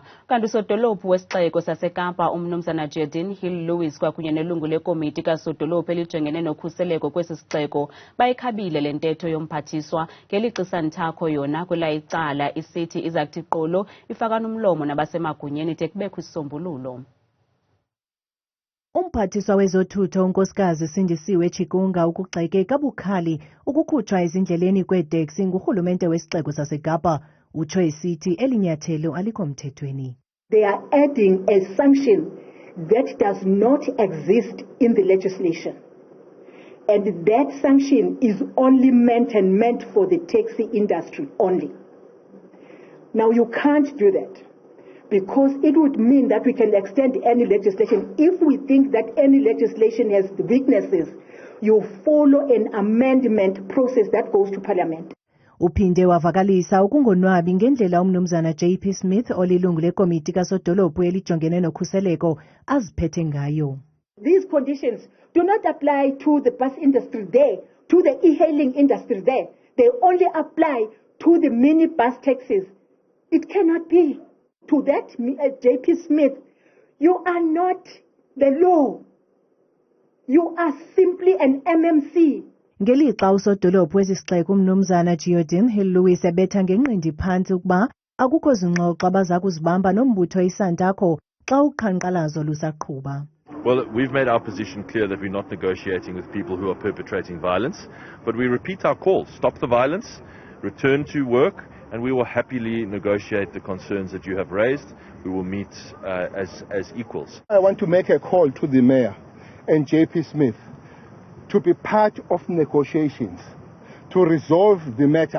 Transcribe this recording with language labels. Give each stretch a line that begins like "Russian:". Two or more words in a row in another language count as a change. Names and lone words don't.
Xhosa: Kanti usodolophu wesixeko saseKapa umnumzana Jordan Hill Lewis kwakunye nelungu lekomiti kasodolophu elijongene nokhuseleko kwesi sixeko bayikhabile le ntetho yomphathiswa ngelixisa nthakho yona kwela icala isithi izakuthi qolo ifaka umlomo nabasemagunyeni de kubekho isisombululo. Umphathiswa wezothutho unkosikazi Sindisiwe Chikunga ukugxeke kabukhali ukukhutshwa ezindleleni kweeteksi ngurhulumente wesixeko saseKapa utsho esithi eli nyathelo alikho mthethweni.
English: They are adding a sanction that does not exist in the legislation. And that sanction is only meant for the taxi industry only. Now you can't do that, because it would mean that we can extend any legislation. If we think that any legislation has weaknesses, you follow an amendment process that goes to Parliament.
Xhosa: Uphinde wavakalisa ukungonwabi ngendlela umnumzana JP Smith olilungu lekomiti kasodolophu elijongene nokhuseleko aziphethe ngayo.
English: These conditions do not apply to the bus industry there, to the e-hailing industry there. They only apply to the mini bus taxis. It cannot be. To that, JP Smith, you are not the law. You are simply an MMC.
Xhosa: Ngelixa usodolophu wesixeko umnumzana Jordan Hill Lewis ebetha ngenqindi phantsi ukuba akukho zingxoxo abaza kuzibamba nombutho isantakho xa uqhankqalazo lusaqhuba.
English: Well, we've made our position clear that we're not negotiating with people who are perpetrating violence, but we repeat our call: stop the violence, return to work, and we will happily negotiate the concerns that you have raised. We will meet as equals. I want to make a call to the Mayor and JP Smith to be part of negotiations to resolve the matter.